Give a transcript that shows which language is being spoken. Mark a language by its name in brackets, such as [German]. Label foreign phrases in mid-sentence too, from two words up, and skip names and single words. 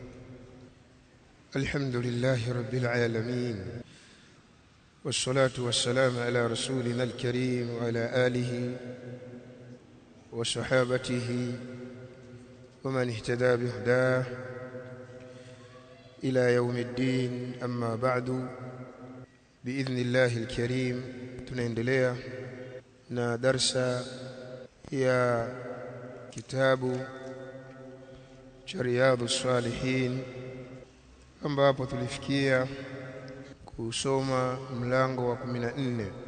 [Arabic] الحمد لله رب العالمين، والصلاة والسلام على رسولنا الكريم وعلى آله وصحابته ومن اهتدى بهداه إلى يوم الدين. أما بعد، بإذن الله الكريم [Swahili] tunaendelea na darsa ya kitabu cha Riyadhus Salihin, ambapo tulifikia kusoma mlango wa 14,